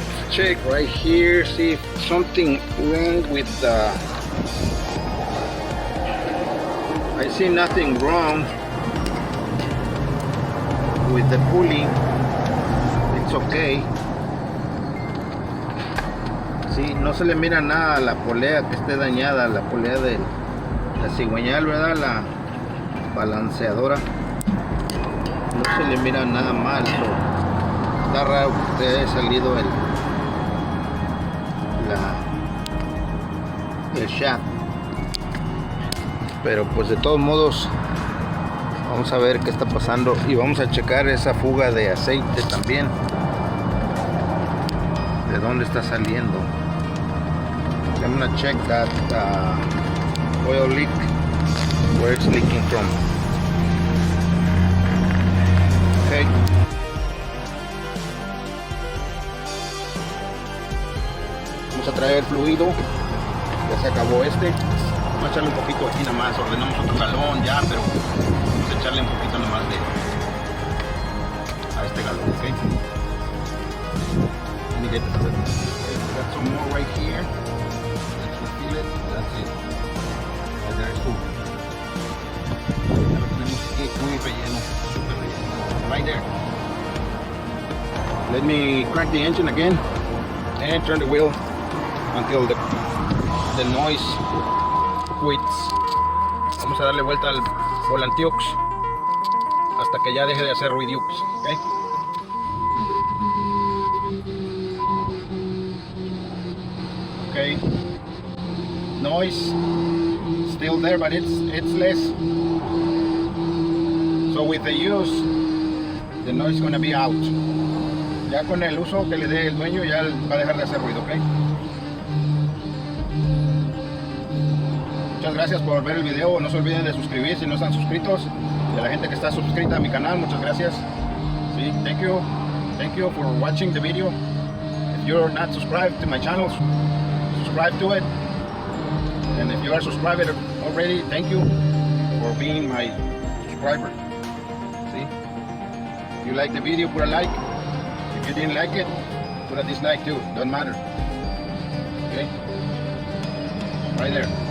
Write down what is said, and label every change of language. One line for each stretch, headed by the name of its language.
English: Check right here. See if something wrong with the. I see nothing wrong with the pulley. It's okay.
Spanish: Sí, no se le mira nada a la polea que esté dañada, la polea de la cigüeñal, ¿verdad? La balanceadora. No se le mira nada mal. So, está raro que haya salido el shaft. Pero pues de todos modos vamos a ver qué está pasando y vamos a checar esa fuga de aceite también, de dónde está saliendo.
English: I'm gonna check that oil leak, where it's leaking from. Okay.
Spanish: traer fluido. Ya se acabó este. Vamos a echarle un poquito aquí nada más. Ordenamos otro galón ya, pero vamos a echarle un poquito nada más a este galón, ¿ok?
English: Let me get this. Got some more right here. Let's refill it. That's it. Right there is full.
Spanish: Tenemos aquí muy relleno, super relleno.
English: Right there. Let me crank the engine again and turn the wheel until the noise quits.
Spanish: Vamos a darle vuelta al volantiux hasta que ya deje de hacer ruidiux, ¿ok?
English: Okay. Noise still there, but it's less. So with the use, the noise is gonna be out.
Spanish: Ya con el uso que le dé el dueño ya va a dejar de hacer ruido, ¿ok? Muchas gracias por ver el video. No se olviden de suscribirse si no están suscritos. Y a la gente que está suscrita a mi canal, muchas gracias.
English: Sí, thank you for watching the video. If you're not subscribed to my channel, subscribe to it. And if you are subscribed already, thank you for being my subscriber. See? If you like the video, put a like. If you didn't like it, put a dislike too. Don't matter. Okay? Right there.